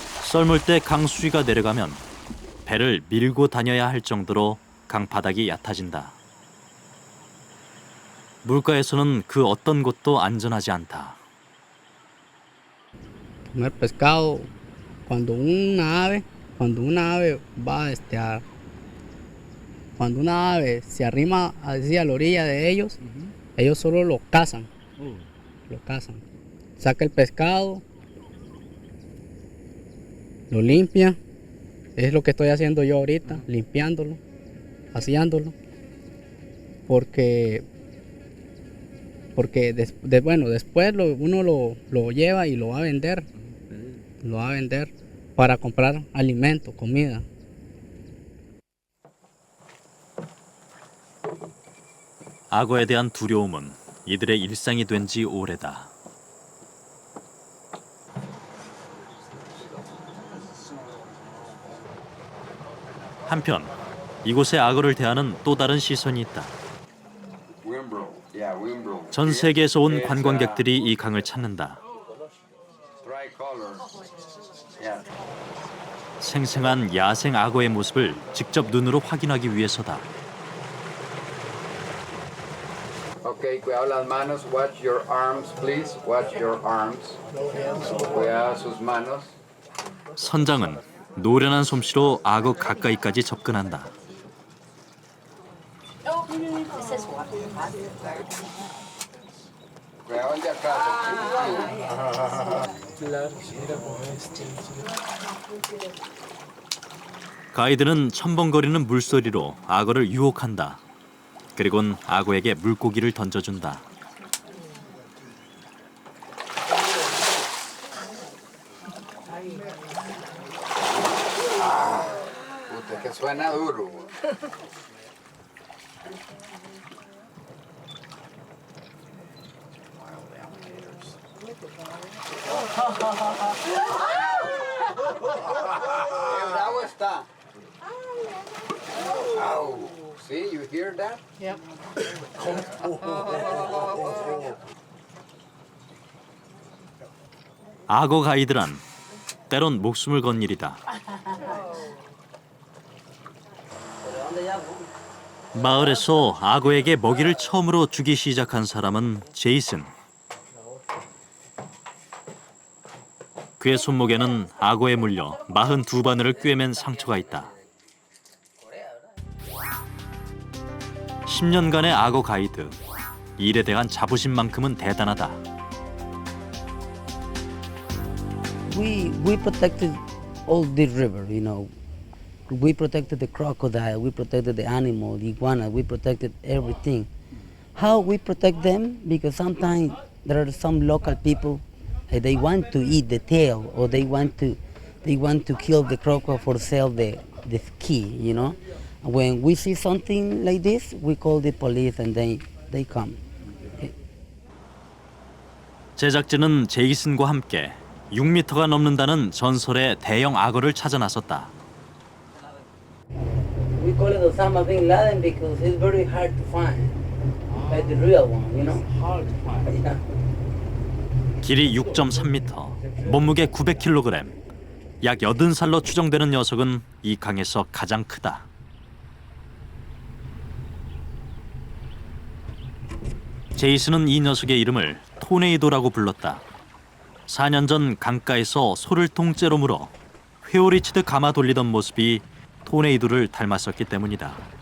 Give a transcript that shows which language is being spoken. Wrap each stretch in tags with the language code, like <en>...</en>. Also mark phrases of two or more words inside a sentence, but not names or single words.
<ko>썰물 때 강수위가 내려가면 배를 밀고 다녀야 할 정도로 강 바닥이 얕아진다. 물가에서는 그 어떤 곳도 안전하지 않다.</ko> <es>Comer pescado cuando una ave va cuando una ave se arrima hacia la orilla de ellos, ellos solo lo cazan. Lo cazan. Saca el pescado, lo limpia. Es lo que estoy haciendo yo ahorita, limpiándolo, vaciándolo. Porque después uno lo lleva y lo va a vender. Lo va a vender para comprar alimento, comida.</es> <ko>악어에 대한 두려움은 이들의 일상이 된 지 오래다. 한편 이곳의 악어를 대하는 또 다른 시선이 있다. 전 세계에서 온 관광객들이 이 강을 찾는다. 생생한 야생 악어의 모습을 직접 눈으로 확인하기 위해서다.</ko> <en>Okay,</en> <es>cuidado las manos.</es> <en>Watch your arms, please. Watch your arms.</en> <es>Cuidado sus manos.</es> <ko>선장은 노련한 솜씨로 악어 가까이까지 접근한다.</ko> <es>Cuidado el de acá.</es> <ko>가이드는 첨벙거리는 물소리로 악어를 유혹한다. 그리곤 악어에게 물고기를 던져준다.</ko> <es>Puta, que suena duro. Qué bravo está.</es> <en>Au. See, you hear that? Yep.</en> <ko>악어 가이드란 때론 목숨을 건 일이다. 마을에서 악어에게 먹이를 처음으로 주기 시작한 사람은 제이슨. 그의 손목에는 악어에 물려 42바늘을 꿰맨 상처가 있다. 10년간의 악어 가이드. 일에 대한 자부심만큼은 대단하다.</ko> <en>We protected all the river, you know. We protected the crocodile, we protected the animal, the iguana, we protected everything. How we protect them? Because sometimes there are some local people, they want to eat the tail, or they want to kill the crocodile for sell the skin, you know. When we see something like this, we call the police and they come.</en> <ko>제작진은 제이슨과 함께 6m가 넘는다는 전설의 대형 악어를 찾아 나섰다.</ko> <en>We call it Osama bin Laden because it's very hard to find, like the real one, you know. Hard to find. Yeah.</en> <ko>길이 6.3m, 몸무게 900kg, 약 80살로 추정되는 녀석은 이 강에서 가장 크다. 제이슨은 이 녀석의 이름을 토네이도라고 불렀다. 4년 전 강가에서 소를 통째로 물어 회오리 치듯 감아 돌리던 모습이 토네이도를 닮았었기 때문이다.</ko>